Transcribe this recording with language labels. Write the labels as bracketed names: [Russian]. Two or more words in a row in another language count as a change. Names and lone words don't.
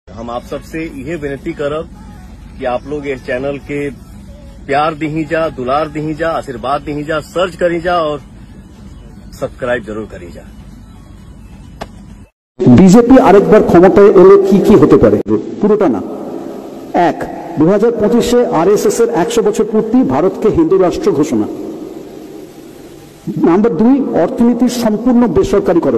[Bhojpuri] हम आप सबसे यह विनती करब कि आप लोग इस चैनल के प्यार दी जा, दुलार दी जा, आशीर्वाद दी जा, सर्च करी जा और सब्सक्राइब जरूर करी जा। [Bangla] বিজেপি আরেকবার ক্ষমতায় এলে কি কি হতে পারে পুরোটা না। 1, 2025-এ আরএসএস এর 100 বছর পূর্তি, ভারতকে হিন্দু রাষ্ট্র ঘোষণা। নাম্বার 2, অর্থনীতির সম্পূর্ণ বেসরকারীকরণ।